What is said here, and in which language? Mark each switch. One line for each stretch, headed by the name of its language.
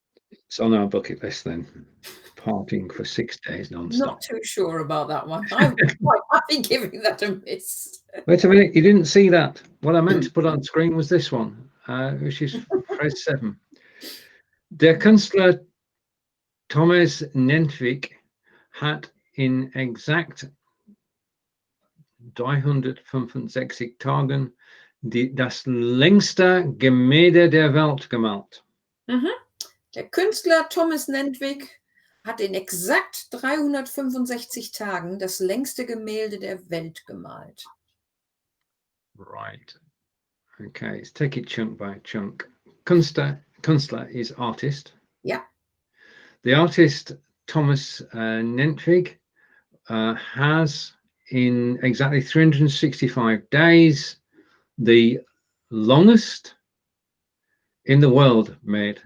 English: It's on our bucket list then. Partying for 6 days non-stop. Not too sure about that one. I'm quite happy giving that a miss. Wait a minute, you didn't see that. What I meant to put on screen was this one, which is phrase 7.
German: Der Künstler Thomas Nentwig hat in exakt 365 Tagen das längste Gemälde der Welt gemalt. Der Künstler Thomas Nentwig hat in exakt 365 Tagen das längste Gemälde der Welt gemalt.
English: Right. Okay, let's take it chunk by chunk. Künstler is artist. Yeah. The artist Thomas Nentwig has in exactly 365 days the longest in the world made.